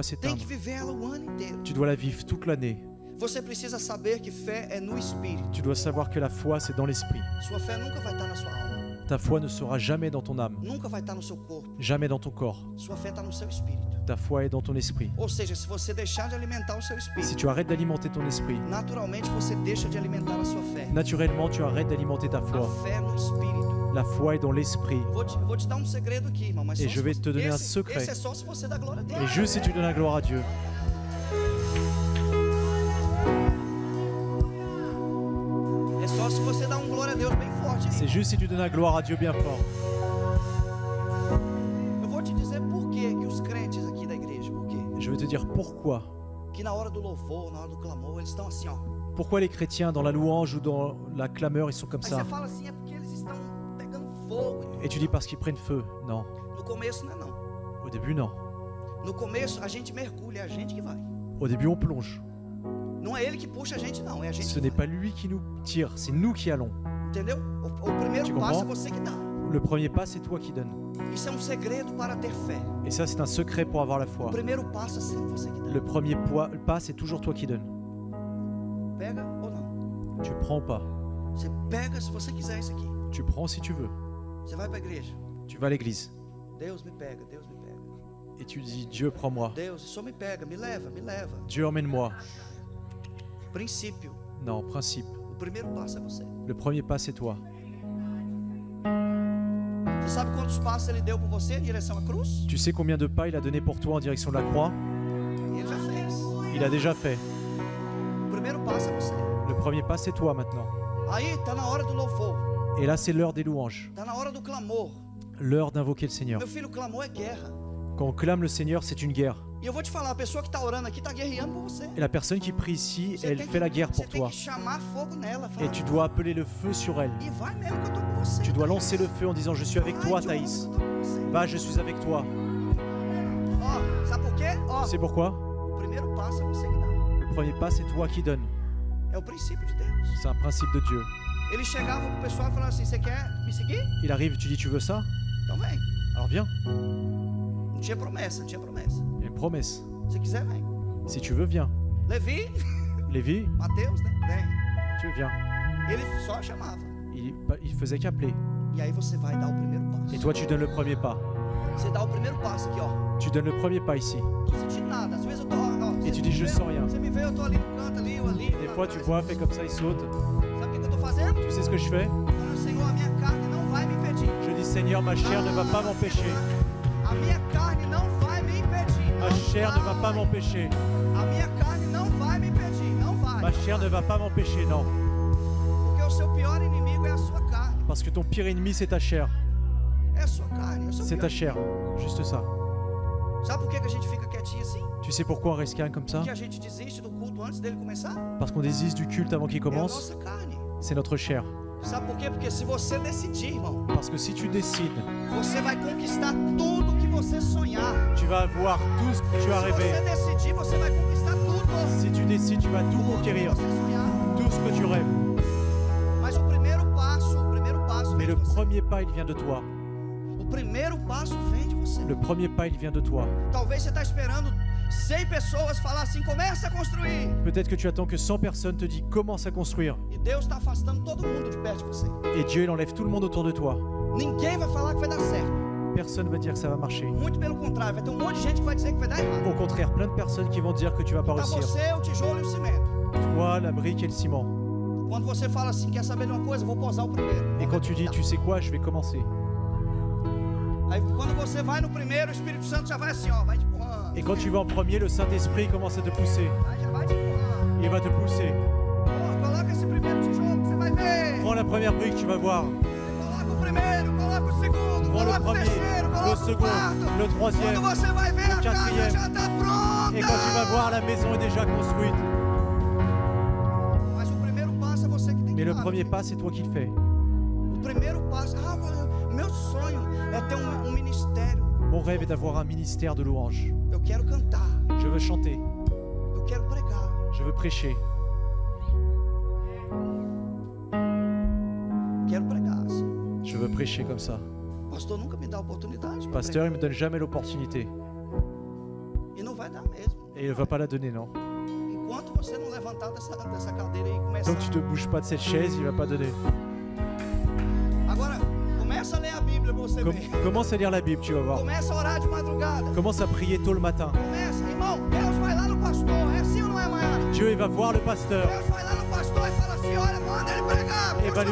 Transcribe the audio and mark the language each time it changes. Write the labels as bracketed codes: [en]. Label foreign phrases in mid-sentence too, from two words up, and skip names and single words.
[pt] Tem [fr] s'éteindre. [pt] que viver ela o ano inteiro. [fr] Tu dois la vivre toute l'année. [pt] Você precisa saber que fé é no espírito. [fr] Tu dois savoir que la foi, c'est dans l'esprit. [pt] Sua fé nunca vai estar na sua alma. [fr] Ta foi ne sera jamais dans ton âme, [pt] Nunca vai estar no seu corpo. [fr] jamais dans ton corps. [pt] Sua fé está no seu espírito. [fr] Ta foi est dans ton esprit. [pt] Ou seja, se você deixar de alimentar o seu [fr] Si [pt] espírito, [fr] tu arrêtes d'alimenter ton esprit, [pt] naturalmente você deixa de alimentar a sua fé. [fr] naturellement, tu arrêtes d'alimenter ta [pt] A [fr] foi. [pt] fé no espírito. [fr] La foi est dans l'esprit. [pt] Eu vou te dar um segredo aqui, irmão, mas [fr] Et [pt] só [fr] je [pt] se [fr] vais [pt] você- [fr] te donner un [pt] esse, [fr] secret. [pt] esse é só se você dá glória a Deus. [fr] Et juste si tu donnes la gloire à Dieu. [pt] É só se você dá um glória a Deus bem forte. [fr] C'est juste si tu donnes la gloire à Dieu bien fort. [pt] Eu vou te dizer por quê que os crentes aqui da igreja, por quê? [fr] Je vais te dire pourquoi. [pt] Que na hora do louvor, na hora do clamor, eles estão assim, ó. [fr] Pourquoi les chrétiens, dans la louange ou dans la clameur, ils sont comme [pt] Aí [fr] ça. [pt] você fala assim, é porque eles estão pegando fogo. [fr] Et tu dis parce qu'ils prennent feu. Non. [pt] No começo não é não. [fr] Au début, non. [pt] No começo a gente mergulha, é a gente que vai. [fr] Au début, on plonge. [pt] Não é ele que puxa a gente não, é a gente [fr] Ce [pt] que [fr] n'est [pt] vai. [fr] pas lui qui nous tire, c'est nous qui allons. [pt] Entendeu? O primeiro [fr] Tu [pt] passo é [fr] comprends? [pt] você que dá. [fr] Le premier pas, c'est toi qui donnes. [pt] Isso é um segredo para ter fé. [fr] Et ça, c'est un secret pour avoir la [pt] O [fr] foi. [pt] primeiro passo é sempre você que dá. [fr] Le premier pas, c'est toujours toi qui donnes. [pt] Pega ou não? [fr] Tu prends ou pas. [pt] Você pega se você quiser isso aqui. [fr] Tu prends si tu veux. [pt] Você vai para a igreja. [fr] Tu vas à l'église. [pt] Deus me pega, Deus me pega. [fr] Et tu dis, Dieu, prends-moi. [pt] Deus, só me pega, me leva, me leva. [fr] Dieu, emmène-moi. [pt] Princípio. [fr] Non, principe. [pt] O primeiro passo é você. [fr] Le premier pas, c'est toi. [pt] Você sabe quantos passos ele deu por você em direção à cruz? [fr] Tu sais combien de pas il a donné pour toi en direction de la croix? [pt] Ele já fez. [fr] Il a déjà fait. [pt] O primeiro passo é você. [fr] Le premier pas, c'est toi maintenant. [pt] Aí tá na hora do louvor. [fr] Et là, c'est l'heure des louanges. [pt] Tá na hora do clamor. [fr] L'heure d'invoquer le Seigneur. [pt] Meu filho, o clamor é guerra. [fr] Quand on clame le Seigneur, c'est une guerre. [pt] E eu vou te falar, a pessoa que tá orando aqui tá guerreando por você. [fr] Et la personne qui prie ici, [pt] Você [fr] elle [pt] tem [fr] fait la guerre [pt] você [fr] pour [pt] tem [fr] toi. [pt] que chamar fogo nela. [fr] Et [pt] Falar, [fr] tu dois appeler le feu sur elle. [pt] e vai mesmo que eu tô com você. [fr] Tu dois lancer le feu en disant, je suis avec toi, [pt] Vai, [fr] Thaïs. [pt] eu tô com você. [fr] Va, je suis avec toi. [pt] Ó, sabe por quê? Ó, [fr] Tu sais pourquoi? [pt] o primeiro passo é você que dá. [fr] Le premier pas, c'est toi qui donnes. [pt] É o princípio de Deus. [fr] C'est un principe de Dieu. [pt] Ele chegava pro pessoal e falava assim, você quer me seguir? [fr] Il arrive, tu dis, tu veux ça? [pt] Então vem. [fr] Alors viens. [pt] Não tinha promessa, não tinha promessa. [fr] Il y a une promesse. [pt] Se quiser, vem. [fr] Si tu veux, viens. [pt] Levi, [fr] Lévi, [pt] Mateus, né? Vem. [fr] tu viens. [pt] Ele só chamava. [fr] Il faisait qu'appeler. [pt] E aí você vai dar o primeiro passo. [fr] Et toi, tu donnes le premier pas. [pt] Você dá o primeiro passo aqui, ó. [fr] Tu donnes le premier pas ici. [pt] Tô sentindo nada. Às vezes eu tô, ó. [fr] Et tu dis, je sens rien. [pt] Você me vê, eu tô ali no canto, ali, eu ali. [fr] Des [pt] lá [fr] fois, tu [pt] atrás. [fr] vois, fais comme ça, il saute. [pt] Sabe o que eu tô fazendo? [fr] Tu sais ce que je fais? [pt] Falando, Senhor, a minha carne não vai me impedir. [fr] Je dis, Seigneur, ma chair ne va pas m'empêcher. [pt] A minha carne não vai me impedir. [fr] Ma [pt] Não [fr] chair ne va pas [pt] vai. [fr] m'empêcher. [pt] A minha carne não vai me impedir. Não vai. [fr] Ma chair ne va pas m'empêcher, non. [pt] Porque o seu pior inimigo é a sua carne. [fr] Parce que ton pire ennemi, c'est ta chair. [pt] É a sua carne. É o seu [fr] C'est [pt] pior [fr] ta chair. Juste ça. [pt] inimigo. Sabe por que a gente fica quietinho assim? [fr] Tu sais pourquoi on reste calme comme ça? [pt] Que a gente desiste do culto antes dele começar? [fr] Parce qu'on désiste du culte avant qu'il [pt] É a [fr] commence. [pt] nossa carne. [fr] C'est notre chair. [pt] Sabe por quê? Porque se você decidir, irmão, [fr] Parce que si tu décides, [pt] você vai conquistar tudo que você sonhar. [fr] tu vas avoir tout ce que tu as [pt] Se você [fr] rêvé. [pt] decidir, você vai conquistar tudo. [fr] Si tu décides, tu vas tout [pt] Tudo que [fr] conquérir. [pt] você sonhar. [fr] Tout ce que tu rêves. [pt] Mas o primeiro passo [fr] Mais le [pt] de você. [fr] premier pas, il vient de toi. [pt] O primeiro passo vem de você. [fr] Le premier pas, il vient de toi. [pt] Talvez você está esperando 100 pessoas falar assim, começa a construir. [fr] Peut-être que tu attends que 100 personnes te disent commence à construire. [pt] E Deus está afastando todo mundo de perto de você. [fr] Et Dieu, il enlève tout le monde autour de toi. [pt] Ninguém vai falar que vai dar certo. [fr] Personne va dire que ça va marcher. [pt] Muito pelo contrário, vai ter um monte de gente que vai dizer que vai dar errado. [fr] Au contraire, plein de personnes qui vont dire que tu vas pas [pt] Tá [fr] réussir. [pt] você, o tijolo e o cimento. [fr] Toi, la brique et le ciment. [pt] Quando você fala assim, quer saber de uma coisa, eu vou posar o primeiro. [fr] Et quand tu dis tu sais quoi, je vais commencer. [pt] Aí quando você vai no primeiro, o Espírito Santo já vai assim, ó, vai te empurrando. [fr] Et quand tu vas en premier, le Saint-Esprit commence à te pousser. [pt] Já vai te empurrando. [fr] Il va te pousser. [pt] Coloca esse primeiro tijolo que você vai ver. [fr] Prends la première brique, tu vas voir. [pt] Coloca o primeiro, coloca o segundo, [fr] Prends le [pt] coloca o [fr] premier, [pt] terceiro, [fr] le [pt] coloca o [fr] second, [pt] quarto. [fr] le troisième. [pt] Quando você vai ver, a casa [fr] quatrième. [pt] já tá pronta. [fr] Et quand tu vas voir, la maison est déjà construite. [pt] Mas o primeiro passo é você que tem que [fr] Mais le [pt] dar. [fr] premier pas, c'est toi qui le fais. [pt] O primeiro passo, meu sonho é ter um ministério. [fr] Mon rêve est d'avoir un ministère de louange. [pt] Eu quero cantar, [fr] Je veux chanter. [pt] eu quero pregar. [fr] Je veux prêcher. [pt] Quero pregar. Assim. [fr] Je veux prêcher comme ça. [pt] O pastor nunca me dá oportunidade [fr] Le [pt] para [fr] pasteur, il [pt] pregar. [fr] me donne jamais l'opportunité. [pt] E não vai dar mesmo. [fr] Et il ne va pas la donner, non. [pt] Enquanto você não levantar dessa cadeira e começar. [fr] Tant que tu te bouges pas de cette chaise, il va pas donner. [pt] Agora, começa a ler a Bíblia para você ver. [fr] Commence à lire la Bible, tu vas voir. [pt] Começa a orar de madrugada. [fr] Commence à prier tôt le matin. [pt] Começa, irmão, Deus vai lá no pastor. É assim ou não é, Maiara? [fr] Dieu, il va voir le pasteur [pt] Deus vai lá no pastor e fala assim, olha, manda ele pregar. [fr] et va lui